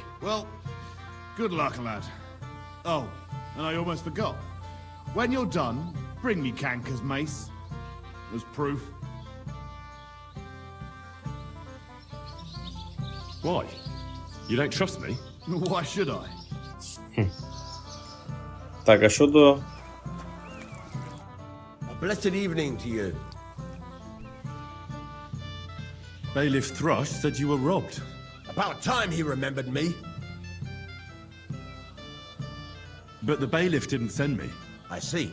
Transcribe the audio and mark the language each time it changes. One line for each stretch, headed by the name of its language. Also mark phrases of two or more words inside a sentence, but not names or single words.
English: Well, good luck, lad. Oh, and I almost forgot. When you're done, bring me Canker's mace. As proof. Why? You don't trust me? Why should I?
Ukrainian: Так, а щодо...
English: A blessed evening to you. Bailiff Thrush said you were robbed. About time he remembered me. But the bailiff didn't send me. I see.